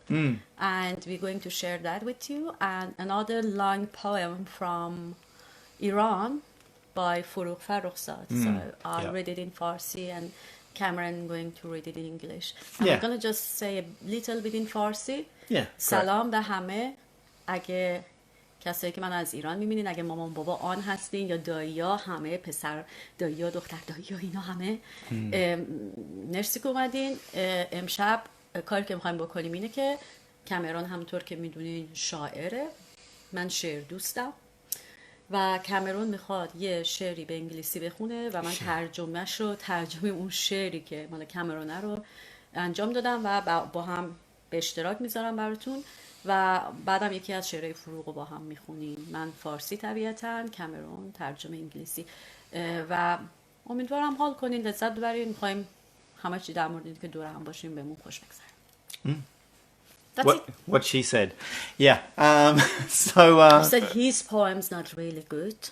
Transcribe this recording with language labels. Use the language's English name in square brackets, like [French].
[English] And we're going to share that with you. And another long poem from Iran by Farouzad. So I read it in Farsi, and Cameron going to read it in English. And I'm going to just say a little bit in Farsi. Yeah. [Persian] سلام به همه. اگه کسایی که من از ایران میبینین، اگه مامان بابا آن هستین یا دایی ها، همه پسر دایی ها، دختر دایی ها، اینا همه مرسی که اومدین. امشب کاری که میخوایم بکنیم اینه که کامرون همونطور که میدونین شاعره، من شعر دوستم و کامرون میخواد یه شعری به انگلیسی بخونه و من ترجمه اون شعری که مال کامرونه رو انجام دادم و با هم به اشتراک میذارم براتون و بعدم یکی از شعرهای فروغ رو با هم میخونیم. من فارسی طبیعتاً، کامرون ترجمه انگلیسی و امیدوارم حال کنین، لذت ببرین. میخوایم همه چی در مورد این که دور هم باشیم بهمون خوش بگذره. [English] What she said. Yeah. So he said his poem's not really good.